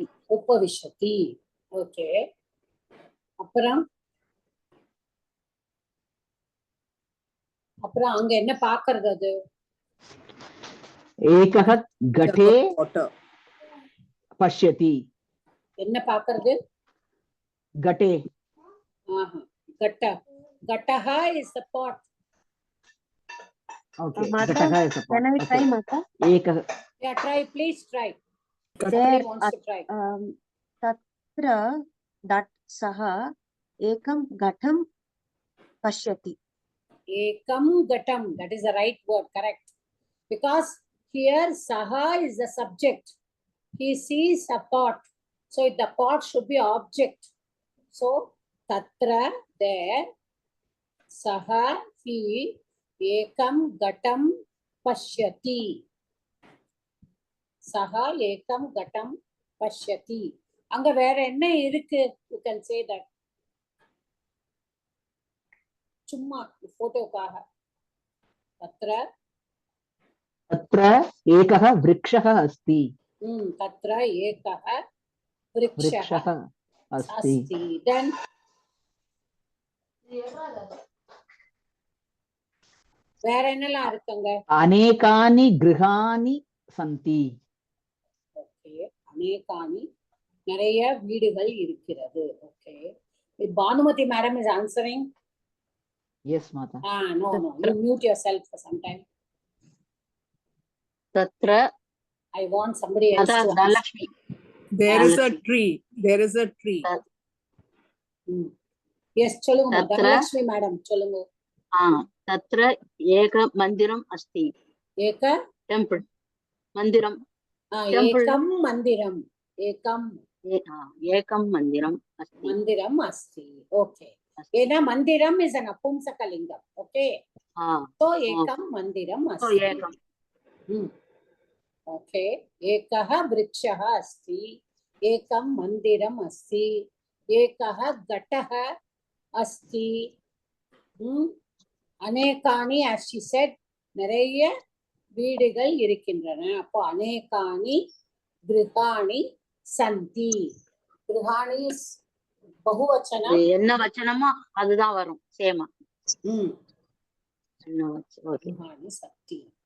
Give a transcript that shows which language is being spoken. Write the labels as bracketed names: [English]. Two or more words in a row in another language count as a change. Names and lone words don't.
[Tamil] உபவிஷதி. ஓகே, அப்புறம் அங்க என்ன பாக்குறது? அது [Sanskrit] एकः घटे पश्यति. [Tamil] என்ன பாக்குறது? கட்டே. [Sanskrit] घट। घटः [English] is the pot. Okay, Mata, gataha is a pot. can I try, Mata? Ekah. Yeah, try, please try. There, Somebody wants to try. [Sanskrit] तत्र that सः एकं घटं पश्यति. एकं घटम्, [English] that is the right word, correct. Because here saha is the subject. He sees a pot. So the pot should be object. So tatra, there, saha, he, [Sanskrit] एकं घटं पश्यति. सः एकं घटं पश्यति. [Tamil] அங்க வேற என்ன இருக்கு? [English] You can say that. [Tamil] சும்மா போட்டோக்காக. தத்ர [Sanskrit] एकः वृक्षः अस्ति. तत्र एकः वृक्षः अस्ति. [Tamil] Then வேற என்னலாம் இருக்குங்க? [Sanskrit] अनेकानि गृहाणि सन्ति. [Tamil] ஓகே, அநேகானி நிறைய வீடுகள் இருக்கிறது. [English] ஓகே, பானுமதி மேடம் is answering. Yes, Mata. No, you mute yourself for some time. Tatra. I want somebody else to Dhalakshmi. There is a tree. There is a tree. Yes, [Tamil] சொல்லுங்க தனலட்சுமி மேடம், சொல்லுங்க. [Sanskrit] तत्र एक मन्दिरम् अस्ति. Eka [English] temple. Mandiram. [Sanskrit] एकं मन्दिरम्। एकम् मन्दिरम् अस्ति. मन्दिरम् अस्ति. [English] Okay. Ena mandiram is an apumsakalingam. Okay. [Sanskrit] So एकं मन्दिरम् अस्ति. [English] So ekam. [Sanskrit] Okay. एकः वृक्षः अस्ति. एकं मन्दिरम् अस्ति। एकः घटः अस्ति. Anekani, [English] as she said, [Tamil] நிறைய வீடுகள் இருக்கின்றன. அப்போ [Sanskrit] अनेकानि गृहाणि सन्ति. गृहाणि बहुवचनम्. [Tamil] என்ன வச்சனமோ அதுதான் வரும் சேமா. [Sanskrit] गृहाणि सन्ति.